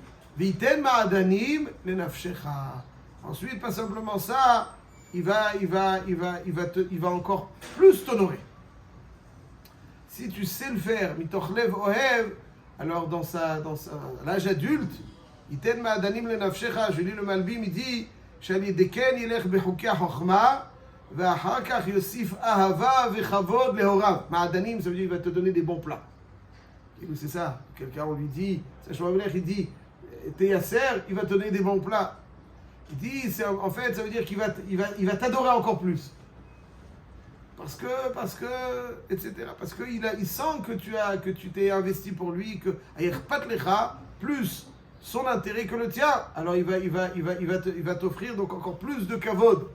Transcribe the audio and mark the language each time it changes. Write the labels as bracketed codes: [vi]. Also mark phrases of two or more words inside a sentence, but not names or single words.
[he] ויתן מעדנים לנפשך. [fr] Ensuite, pas simplement ça, il va encore plus t'honorer. Si tu sais le faire, [he] מתוך לב אוהב, [fr] alors dans l'âge adulte, [he] יתן מעדנים לנפשך, [fr] je lis le Malbim, il dit, [he] של ידכן ילך בחוקי חכמה, ואחר כך יוסיף אהבה וכבוד להוריו. Ma'adanim, [fr] ça veut dire qu'il va te donner des bons plats. C'est ça, quelqu'un on lui dit, il dit, t'es Yasser, il va te donner des bons plats. Il dit, en fait, ça veut dire qu'il va t'adorer encore plus. Parce que, etc. Parce qu'il sent que tu t'es investi pour lui, que Ayerpat Lecha, plus son intérêt que le tien, alors il va t'offrir donc encore plus de kavod.